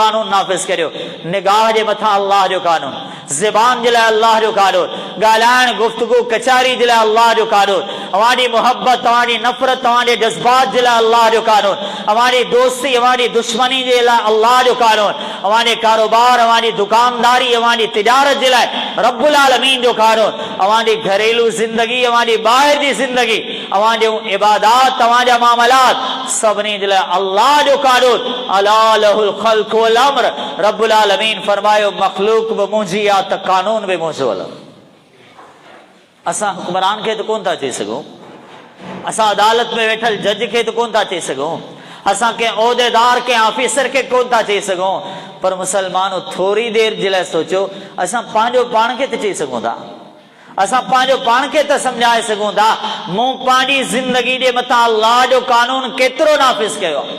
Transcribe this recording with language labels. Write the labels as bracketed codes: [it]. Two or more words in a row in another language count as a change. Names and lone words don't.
[sd] कानून नाफ़िज़ करियो, निगाह जे मथां अल्लाह जो कानून, ज़बान जे लाइ अल्लाह जो कानून, ॻाल्हाइण गुफ़्तगू कचारी जे लाइ अल्लाह जो कानून, अव्हांजी मोहब्बत, तव्हांजी नफ़रत, तव्हांजे जज़्बात जे लाइ अल्लाह जो कानून, अव्हांजी दोस्ती, अव्हांजी दुश्मनी जे लाइ अल्लाह जो कानून, अव्हांजे कारोबार, अव्हांजी दुकानदारी, अव्हांजी तिजारत जे लाइ [ar] رب العالمين [sd] जो कानून, अव्हांजी घरेलू ज़िंदगी, अव्हांजी ॿाहिरि जी ज़िंदगी, अव्हांजूं इबादात, तव्हांजा मामलात, सभिनी जे लाइ अल्लाह जो कानून। [ar] ألا له الخلق والأمر, رب العالمين [sd] फरमायो मख़लूक बि मुंहिंजी आहे त कानून बि मुंहिंजो हलंदो। असां हुक्मरान खे त कोन था चई सघूं, असां अदालत में वेठल जज खे त कोन था चई सघूं, असां कंहिं उहिदेदार, कंहिं ऑफिसर खे कोन था चई सघूं, पर मुसलमानो थोरी देरि जे लाइ सोचो, असां पंहिंजो पाण खे त चई सघूं था, असां पंहिंजो पाण खे त सम्झाए सघूं था, मूं पंहिंजी ज़िंदगी जे मथां अल्लाह जो कानून केतिरो नाफ़िज़ कयो आहे?